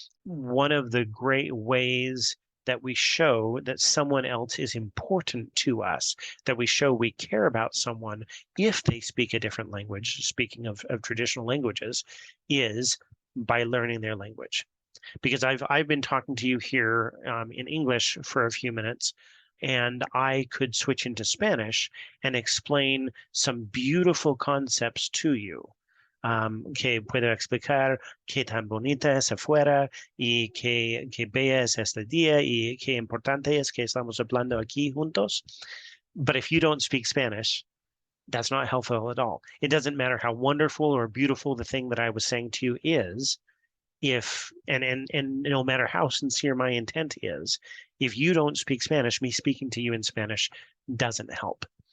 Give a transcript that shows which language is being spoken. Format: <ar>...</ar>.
<en>One of the great ways that we show that someone else is important to us, that we show we care about someone if they speak a different language, speaking of traditional languages, is by learning their language. Because I've been talking to you here in English for a few minutes, and I could switch into Spanish and explain some beautiful concepts to you.</en> <es>Que puedo explicar qué tan bonita es afuera y qué bella es este día y qué importante es que estamos hablando aquí juntos.</es> <en>But if you don't speak Spanish, that's not helpful at all. It doesn't matter how wonderful or beautiful the thing that I was saying to you is, if and no matter how sincere my intent is, if you don't speak Spanish, me speaking to you in Spanish doesn't help.</en>